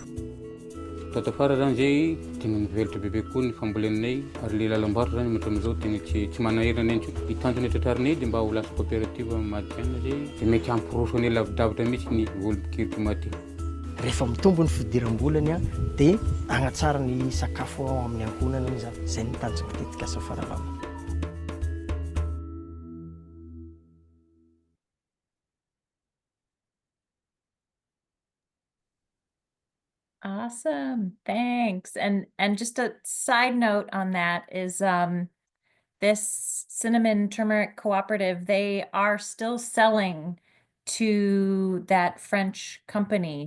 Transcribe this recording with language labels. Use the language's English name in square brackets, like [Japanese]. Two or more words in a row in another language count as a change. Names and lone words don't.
[Malagasy] Tatafara zany zay tena nivelatra bebe koa ny fambolenanay ary le lalam-barotra zany matramizao tena tsy manahirana anay intsony. Ny tanjona tratrarinay dia mba ho lasa coopérative madiana zay dia mety hampirosy anay lavidavitra mihitsy ny olo-curcuma ty. Rehefa mitombo ny fidiram-bolany dia hanatsara ny sakafo ao amin'ny ankonana izy zay ny tanjona tetikasa fararano. [English] Awesome, thanks. And just a side note on that is this cinnamon turmeric cooperative, they are still selling to that French company.